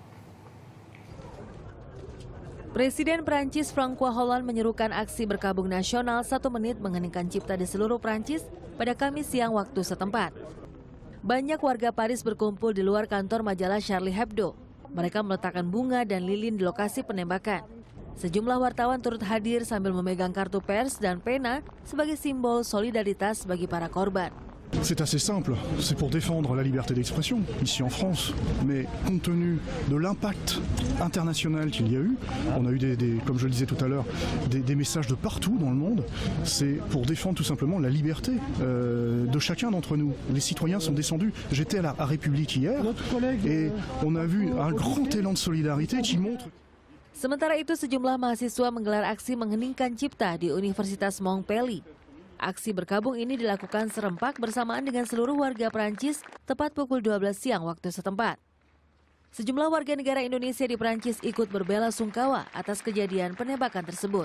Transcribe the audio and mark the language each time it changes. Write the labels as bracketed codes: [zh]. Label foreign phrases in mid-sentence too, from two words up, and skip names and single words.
[id] Presiden Prancis François Hollande menyerukan aksi berkabung nasional 1 menit mengeningkan cipta di seluruh Prancis pada Kamis siang waktu setempat. Banyak warga Paris berkumpul di luar kantor majalah Charlie Hebdo. Mereka meletakkan bunga dan lilin di lokasi penembakan. Sejumlah wartawan turut hadir sambil memegang kartu pers dan pena sebagai simbol solidaritas bagi para korban. [fr] C'est assez simple, c'est pour défendre la liberté d'expression, ici en France. Mais compte tenu de l'impact international qu'il y a eu, on a eu comme je le disais tout à l'heure, des messages de partout dans le monde. C'est pour défendre tout simplement la liberté de chacun d'entre nous. Les citoyens sont descendus. J'étais à la République hier et on a vu un grand élan de solidarité qui montre... [id] Sementara itu, sejumlah mahasiswa menggelar aksi mengheningkan cipta di Universitas Montpellier. Aksi berkabung ini dilakukan serempak bersamaan dengan seluruh warga Prancis tepat pukul 12 siang waktu setempat. Sejumlah warga negara Indonesia di Prancis ikut berbela sungkawa atas kejadian penembakan tersebut.